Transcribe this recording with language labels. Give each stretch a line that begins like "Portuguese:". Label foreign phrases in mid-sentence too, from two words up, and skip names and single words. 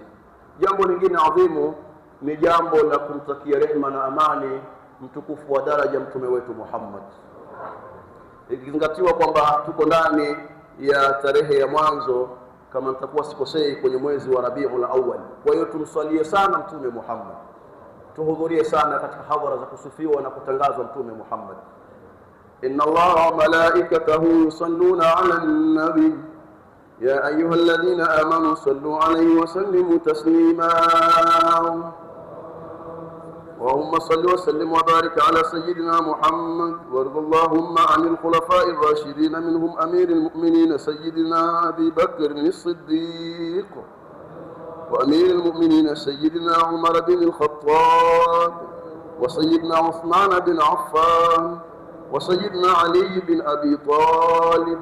Swahili: Jambo lingine adhimu ni jambo la kumtakia rehema na amani mtukufu wa daraja mtume wetu Muhammad, ikizingatiwa kwamba tuko ndani ya tarehe ya mwanzo, kama nitakuwa sikosei, kwenye mwezi wa Rabiul Awwal. Kwa hiyo tumsalie sana mtume Muhammad, tuhudhurie sana katika hadhara za kusifiwa na kutangazwa mtume Muhammad.
Arabic: إن الله وملائكته يصلون على النبي يا أيها الذين آمنوا صلوا عليه وسلموا تسليما. اللهم صل وسلم وبارك على سيدنا محمد، وارض اللهم عن الخلفاء الراشدين منهم أمير المؤمنين سيدنا أبي بكر الصديق، وأمير المؤمنين سيدنا عمر بن الخطاب، وسيدنا عثمان بن عفان، وسيدنا علي بن أبي طالب.